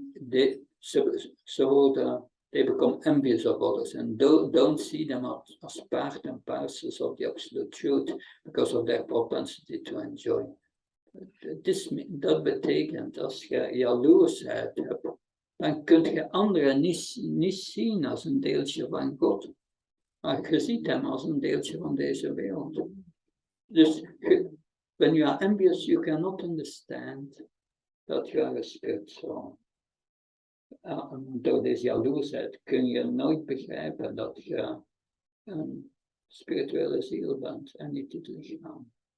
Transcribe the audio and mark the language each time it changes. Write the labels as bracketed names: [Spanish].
[English] They become envious of others and don't see them as part and parcels of the absolute truth because of their propensity to enjoy. [Dutch] Dat betekent, als je jaloersheid hebt, dan kun je anderen niet zien als een deeltje van God. Maar je ziet hem als een deeltje van deze wereld. [English] Dus, when you are envious, you cannot understand that you are a spirit soul. [Dutch] Door deze jaloersheid kun je nooit begrijpen dat je een spirituele ziel bent en niet het lichaam.